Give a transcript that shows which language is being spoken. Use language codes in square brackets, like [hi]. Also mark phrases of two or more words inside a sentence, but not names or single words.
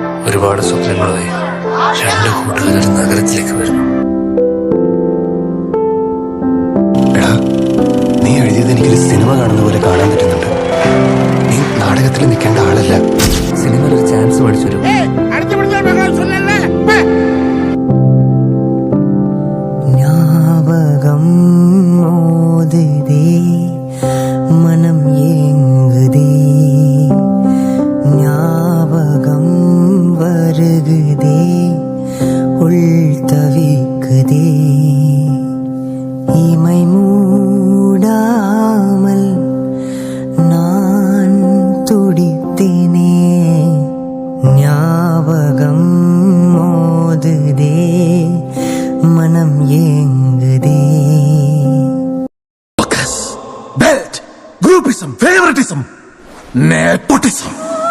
[ml] ഒരുപാട് സ്വപ്നങ്ങളായി രണ്ട് കൂട്ടുകാർ നഗരത്തിലേക്ക് വരുന്നു. എടാ, നീ എഴുതിയത് എനിക്കൊരു സിനിമ കാണുന്ന പോലെ കാണാൻ പറ്റുന്നുണ്ട്. നീ നാടകത്തിൽ നിൽക്കേണ്ട ആളല്ല. സിനിമയിൽ ഒരു ചാൻസ് മേടിച്ചു വരും. [ta] ஞாபகம் மோதுதே, மனம் ஏங்குதே, ஞாபகம் வருகுதே, உள் தவிக்குதே, இமை மூடாமல் நான் துடித்தேனே, ஞாபகம் மோதுதே, மனம் ஏங்குதே. [en] Belt, groupism, favoritism, nepotism.